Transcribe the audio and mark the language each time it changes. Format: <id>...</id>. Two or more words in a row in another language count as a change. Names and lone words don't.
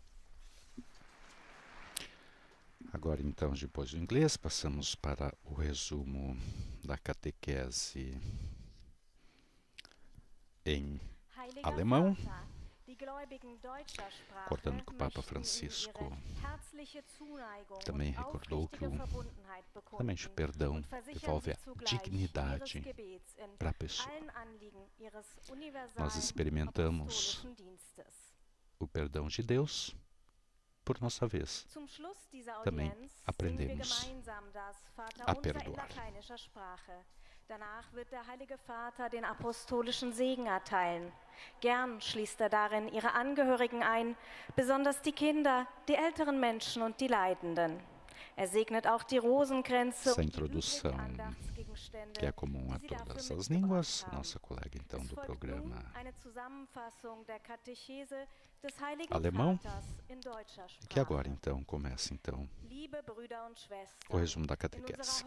<pt>Agora, então, depois do inglês, passamos para o resumo da catequese em alemão, recordando que o Papa Francisco também recordou que realmente o perdão devolve a dignidade para a pessoa. Nós experimentamos o perdão de Deus, por nossa vez. Também aprendemos a perdoar.</pt> <de>Danach wird der Heilige Vater den apostolischen Segen erteilen. Gern schließt darin ihre Angehörigen ein, besonders die Kinder, die älteren Menschen und die Leidenden. segnet auch die Rosenkränze.</de> <pt>Essa introdução, que é comum a todas as línguas, nossa colega então do programa alemão, que agora então começa então o resumo da catequese.</pt>